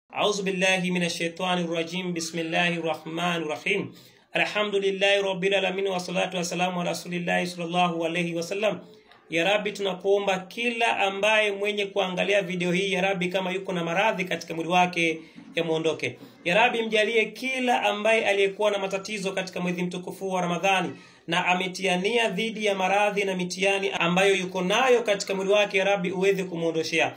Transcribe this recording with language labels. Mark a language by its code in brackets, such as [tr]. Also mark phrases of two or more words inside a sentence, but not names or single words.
[ar] أعوذ بالله من الشيطان الرجيم. بسم الله الرحمن الرحيم. الحمد لله رب العالمين والصلاة والسلام على رسول الله صلى الله عليه وسلم. يا ربي, [sw] tunakuomba kila ambaye mwenye kuangalia video hii, [ar] يا ربي, [sw] kama yuko na maradhi katika mwili wake yamuondoke. [ar] يا ربي, [sw] mjalie kila ambaye aliyekuwa na matatizo katika mwezi mtukufu wa Ramadhani na ametiania dhidi ya maradhi na mitihani ambayo yuko nayo katika mwili wake, [ar] يا ربي, [sw] uweze kumuondoshea.